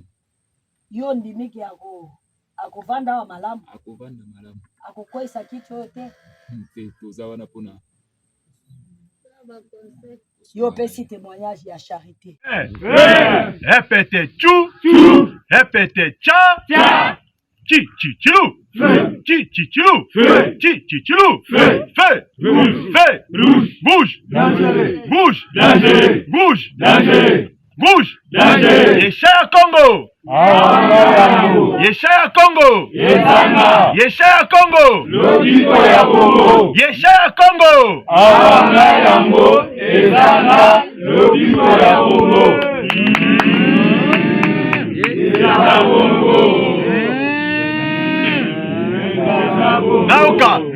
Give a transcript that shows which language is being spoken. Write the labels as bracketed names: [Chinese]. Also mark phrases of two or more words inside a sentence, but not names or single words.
[Lingala] yo ndimiki akovanda awa malamu akovanda malamu akokwesa kitu oyo te te toza wana mpona yo opesi témoignage ya charité [French] Répétez tchou, tchou. Répétez tcha, tcha. Chi, chi, chilou. Chi, chi, chilou. Chi, chi, chilou. Feu. Feu. Bouge. Bouge. Bouge. Bouge. Yeshaya Congo. Yeshaya Congo. Yeshaya Congo. Yeshaya Congo. Nauka.